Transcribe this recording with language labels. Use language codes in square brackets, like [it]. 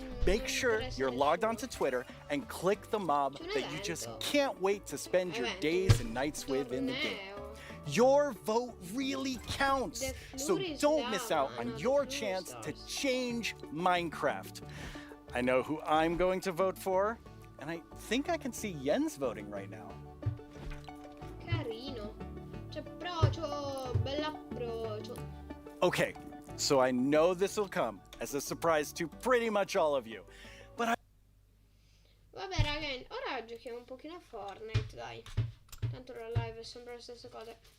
[en] Make sure you're logged onto Twitter and click the mob that you just can't wait to spend your days and nights with in the game. Your vote really counts, so don't miss out on your chance to change Minecraft. I know who I'm going to vote for, and I think I can see Jens voting right now. [it] Carino. C'è approccio, bell'approccio. [en] Okay, so I know this will come as a surprise to pretty much all of you, but [it] Vabbè ragazzi, ora giochiamo un pochino a Fortnite, dai. Tanto la live è sempre le stesse cose.